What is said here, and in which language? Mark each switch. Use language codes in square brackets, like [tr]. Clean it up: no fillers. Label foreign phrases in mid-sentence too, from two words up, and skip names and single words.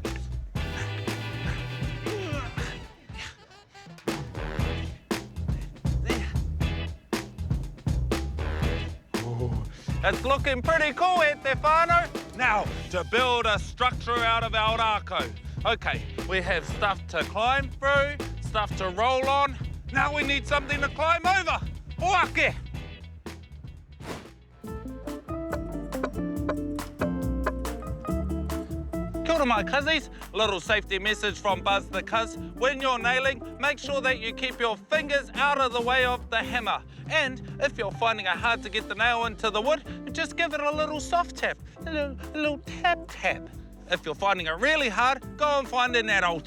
[en] It's looking pretty cool, Stefano. Now, to build a structure out of our rākau. Okay, we have stuff to climb through, stuff to roll on. Now we need something to climb over. [mi] Oake! Kia ora, [en] my cuzzies. Little safety message from Buzz the Cuz. When you're nailing, make sure that you keep your fingers out of the way of the hammer. And if you're finding it hard to get the nail into the wood, just give it a little soft tap, a little tap tap. If you're finding it really hard, go and find an adult.